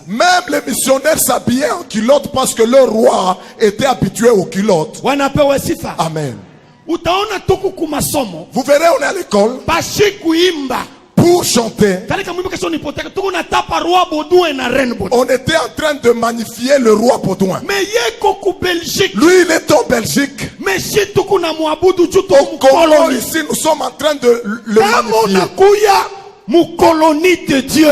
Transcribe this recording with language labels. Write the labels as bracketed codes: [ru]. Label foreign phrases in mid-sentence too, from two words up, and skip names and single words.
[fr] Même les missionnaires s'habillaient en culotte parce que leur roi était habitué aux culottes. [sw] Wanapewa sifa. Amen. Utaona tuku kumasomo. [fr] Vous verrez, on est à l'école. [sw] Bashi kuimba. [fr] Pour chanter, on était en train de magnifier le roi Baudouin. Lui, il est en Belgique. Au Congo, ici, nous sommes en train de le magnifier.